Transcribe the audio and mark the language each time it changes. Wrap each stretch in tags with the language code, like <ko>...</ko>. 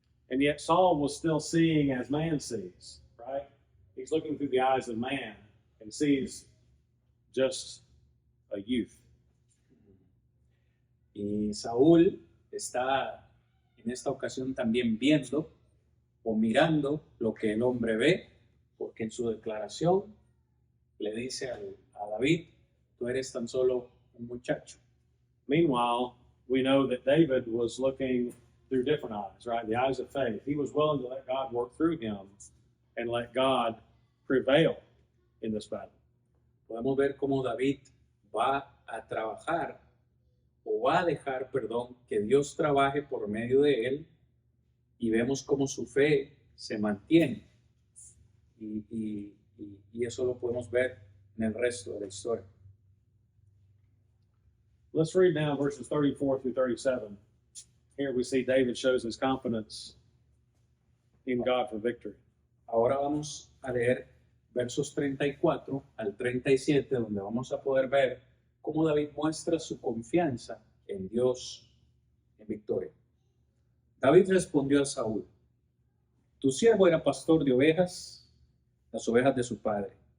<en>And yet Saul was still seeing as man sees, right? He's looking through the eyes of man and sees just a youth.</en> <es>Y Saúl está en esta ocasión también viendo o mirando lo que el hombre ve, porque en su declaración le dice a David, tú eres tan solo un muchacho.</es> <en>Meanwhile, we know that David was looking through different eyes, right? The eyes of faith. He was willing to let God work through him and let God prevail in this battle.</en> <es>Podemos ver cómo David va a trabajar o va a dejar, que Dios trabaje por medio de él, y vemos cómo su fe se mantiene. Y eso lo podemos ver en el resto de la historia.</es> <en>Let's read now verses 34 through 37. Here we see David shows his confidence in God for victory.</en> <es>Ahora vamos a leer versos 34 al 37, donde vamos a poder ver cómo David muestra su confianza en Dios en victoria. David respondió a Saúl, tu siervo era pastor de ovejas, las ovejas de su padre.</es>